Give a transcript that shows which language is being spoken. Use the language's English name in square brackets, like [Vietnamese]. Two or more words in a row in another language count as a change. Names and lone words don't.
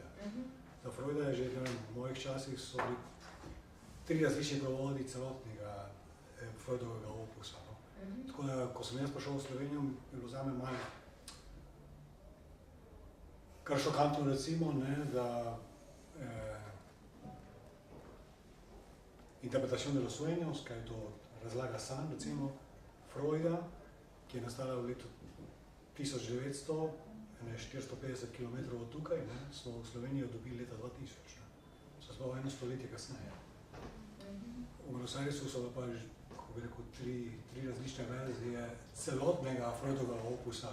[Slovenian] Za Freuda je že, ne vem, v mojih časih so bili 3 različni prevodi celotnega Freudovega opusa. No? Tako da, ko sem jaz prišel v Slovenijo, je bilo zame malo kar šokantno recimo, ne, da Interpretación de los sueños, kaj to razlaga san, recimo Freuda, ki je nastala v letu 1900, 450 km od tukaj, ne, smo v Slovenijo dobili leta 2000. So smo eno stoletje kasneje. V Buenos Airesu so pa že, kako bi rekel, 3 različne verzije celotnega Freudovega opusa.